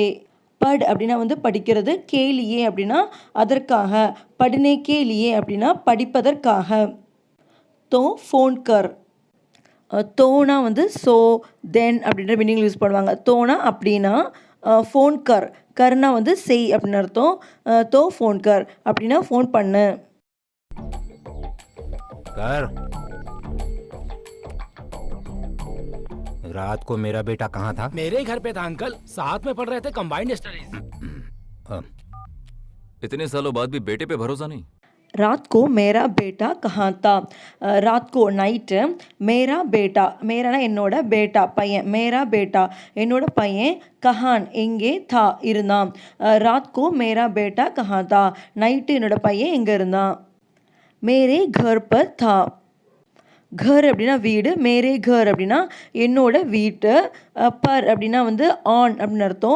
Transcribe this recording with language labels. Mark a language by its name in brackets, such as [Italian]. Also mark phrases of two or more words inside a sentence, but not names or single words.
[Tamil] பட் அப்படின்னா வந்து படிக்கிறது, [Hindi] के लिए [Tamil] அப்படின்னா அதற்காக, [Hindi] पढ़ने के लिए [Tamil] அப்படின்னா படிப்பதற்காக. [Hindi] तो फ़ोन कर. [Tamil] தோனா வந்து [English] so then [Tamil] அப்படின்ற [English] meaning use [Tamil] பண்ணுவாங்க. தோனா அப்படின்னா, [Hindi] फ़ोन कर, [Tamil] கர்னா வந்து செய் அப்படின்னு அர்த்தம். [Hindi] तो फ़ोन कर [Tamil] அப்படின்னா ஃபோன் பண்ணு. [Hindi] कर। रात को मेरा बेटा कहाँ था? मेरे घर पे था अंकल, साथ में पढ़ रहे थे [English] combined studies. [Hindi] इतने सालों बाद भी बेटे पे भरोसा नहीं। रात को मेरा बेटा कहाँ था. रात को நைட்டு, मेरा बेटा, மேரானா என்னோட, பேட்டா பையன், मेरा बेटा [Tamil] என்னோட பையன், [Hindi] கஹான் எங்கே, தா இருந்தான். रात को मेरा बेटा कहाँ था, [Tamil] நைட்டு என்னோட பையன் எங்கே இருந்தான். [Hindi] मेरे घर पर था. [Tamil] கர் அப்படின்னா வீடு, [Hindi] मेरे घर [Tamil] அப்படின்னா என்னோட வீட்டு, பர் அப்படின்னா வந்து ஆன் அப்படின்னு அர்த்தம்.